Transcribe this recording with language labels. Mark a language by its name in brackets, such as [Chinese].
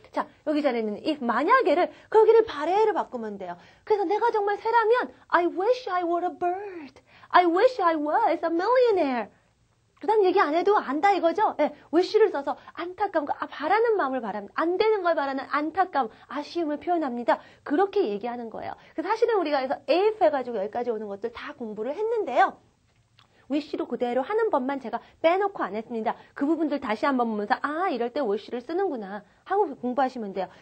[Korean] 자, 여기 자리에는 if 만약에를 그러기를 바래를 바꾸면 돼요. 그래서 내가 정말 새라면 [English] I wish I were a bird. I wish I was a millionaire. [Korean] 그 다음 얘기 안 해도 안다 이거죠? wish를 써서 안타까움, 바라는 마음을 바랍니다. 안 되는 걸 바라는 안타까움, 아쉬움을 표현합니다. 그렇게 얘기하는 거예요. 그래서 사실은 우리가 그래서 if 해가지고 여기까지 오는 것들 다 공부를 했는데요. wish로 그대로 하는 법만 제가 빼놓고 안 했습니다. 그 부분들 다시 한번 보면서 이럴 때 wish를 쓰는구나 하고 공부하시면 돼요.